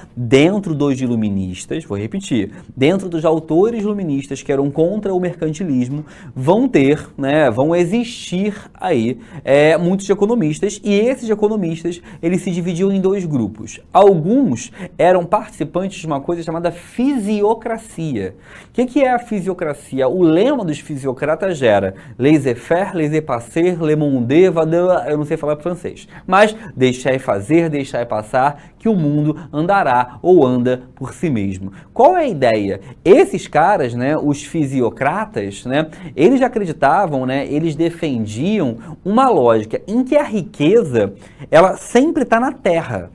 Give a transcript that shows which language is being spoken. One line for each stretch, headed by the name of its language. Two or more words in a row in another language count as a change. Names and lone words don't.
Portuguese: Dentro dos iluministas, vou repetir, dentro dos autores iluministas que eram contra o mercantilismo, vão existir aí muitos economistas, e esses economistas, eles se dividiam em dois grupos. Alguns eram participantes de uma coisa chamada fisiocracia. O que é a fisiocracia? O lema dos fisiocratas era
French: laissez-faire, laissez-passer, le monde,
Portuguese: eu não sei falar francês, mas deixai fazer, deixai passar, que o mundo andará ou anda por si mesmo. Qual é a ideia? Esses caras, né, os fisiocratas, né, eles acreditavam, né, eles defendiam uma lógica em que a riqueza, ela sempre está na terra.